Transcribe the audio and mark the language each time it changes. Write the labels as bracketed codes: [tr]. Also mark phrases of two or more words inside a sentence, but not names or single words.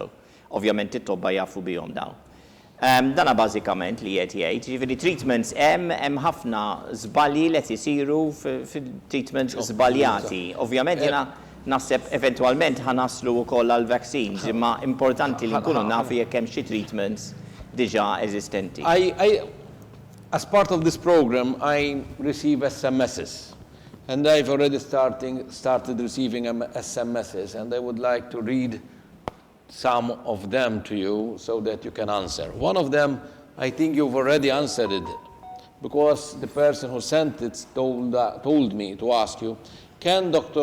[mt] Ovvjament it-tobba jafu bihom dawn. Dana bażikament li qed jgħid, jiġifieri treatments hemm ħafna żbalji li qed isiru fil-treatments żbaljati. Ovvjament jiena naħseb eventwalment ħanaslu wkoll għal vaccines, imma importanti li nkunu nafu jekk hemm xi treatments diġà eżistenti. [en] As part of this program, I receive SMSs, and I've already started receiving SMSs, and I would like to read some of them to you so that you can answer. One of them, I think you've already answered it, because the person who sent it told me to ask you, can Dr.